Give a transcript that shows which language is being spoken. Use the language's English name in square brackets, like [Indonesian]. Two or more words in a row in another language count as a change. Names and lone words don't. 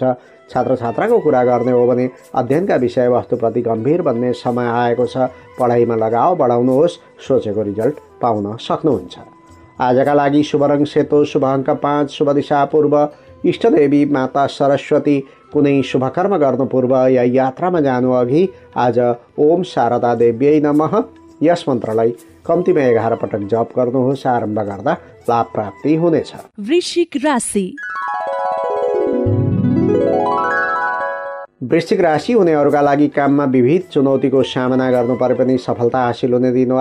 [Nepali] छात्र छात्राको कुरा गर्ने हो भने अध्ययनका विषयवस्तुप्रति गम्भीर बन्ने समय आएको छ। पढाइमा लगाव बढाउनुहोस्। सोचेको रिजल्ट पाउन सक्नुहुन्छ। आजका लागि शुभ रङ सेतो, शुभ अङ्क 5, शुभ दिशा पूर्व, इष्टदेवी माता सरस्वती। कुनै शुभकर्म गर्नु पूर्व या यात्रामा जानु अघि आज [Sanskrit] ओम शारदा देव्यै नमः [Nepali] यस मन्त्रलाई कम्तीमा 11 पटक जप गर्नुहोस्। आरम्भ गर्दा लाभ प्राप्ति हुनेछ। वृश्चिक राशि। वृश्चिक राशि हुनेहरूका लागि काममा विविध चुनौतीको सामना गर्नु परे पनि सफलता हासिल हुने दिन हो।